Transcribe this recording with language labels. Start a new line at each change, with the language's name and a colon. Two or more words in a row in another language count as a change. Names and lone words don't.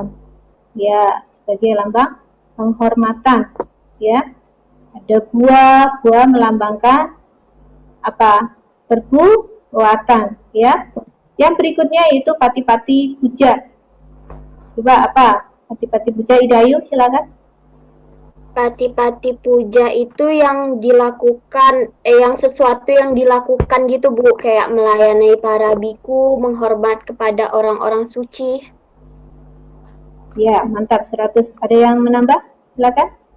Indonesian: Ya, sebagai lambang penghormatan ya. Ada buah melambangkan apa? Perbuatan ya. Yang berikutnya yaitu pati-pati puja. Coba apa? Pati-pati puja, Idayu silakan. Pati-pati puja itu yang dilakukan, yang sesuatu yang dilakukan gitu Bu, kayak melayani para biku, menghormat kepada orang-orang suci. Ya, mantap 100. Ada yang menambah? Silakan.